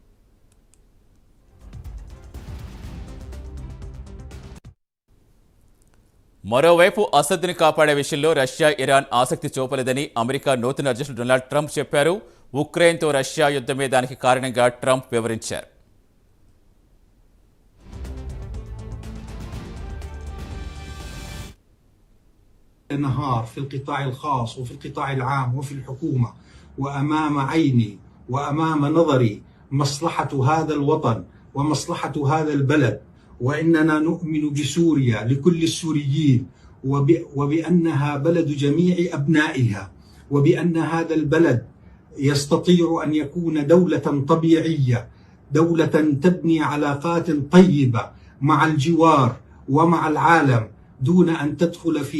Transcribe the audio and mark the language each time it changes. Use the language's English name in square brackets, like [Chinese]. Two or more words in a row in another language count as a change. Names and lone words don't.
[Telugu] మరోవైపు అసద్ని కాపాడే విషయంలో రష్యా, ఇరాన్ ఆసక్తి చూపలేదని అమెరికా నూతన అధ్యక్షుడు డొనాల్డ్ ట్రంప్ చెప్పారు. ఉక్రెయిన్తో రష్యా యుద్ధమే దానికి కారణంగా ట్రంప్ వివరించారు. [Arabic] النهار في القطاع الخاص وفي القطاع العام وفي الحكومة وأمام عيني وأمام نظري مصلحة هذا الوطن ومصلحة هذا البلد، وإننا نؤمن بسوريا لكل السوريين وبأنها بلد جميع أبنائها، وبأن هذا البلد يستطيع أن يكون دولة طبيعية، دولة تبني علاقات طيبة مع الجوار ومع العالم دون أن تدخل